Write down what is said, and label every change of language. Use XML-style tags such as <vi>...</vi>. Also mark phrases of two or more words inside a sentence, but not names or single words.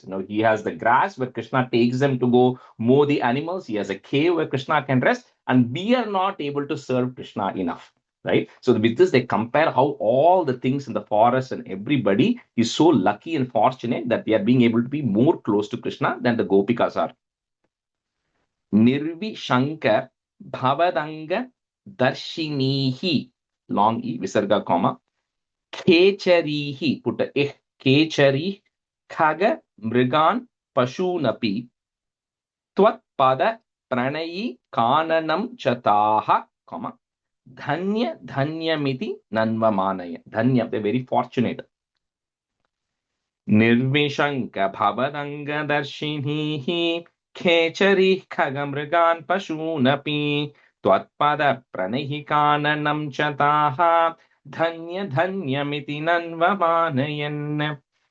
<en>He has the grass where Krishna takes them to go mow the animals. He has a cave where Krishna can rest, and we are not able to serve Krishna enough. Right? So with this, they compare how all the things in the forest and everybody is so lucky and fortunate that they are being able to be more close to Krishna than the Gopikas are.</en> <sa>Nirvishankar Bhavadanga Darshinihi,</sa> <en>long E,</en> <sa>Visarga, comma, Kecharihi,</sa> <en>put a eh,</en> <sa>Kechari, Khaga, Mrigan, Pashunapi, Twat Pada, Pranayi, Kananam Chataha, comma, Dhanya, Dhanyamiti, Nanvamanaya. Dhanya,</sa> <en>they're very fortunate.</en> <sa>Nirvishanka Bhavadanga Darshinihi, Kechari, Khagamrigan, Pashunapi, Twatpada Pranahi Kananam Chataha, Dhanya Dhanyamiti Nanvamanayan.</sa>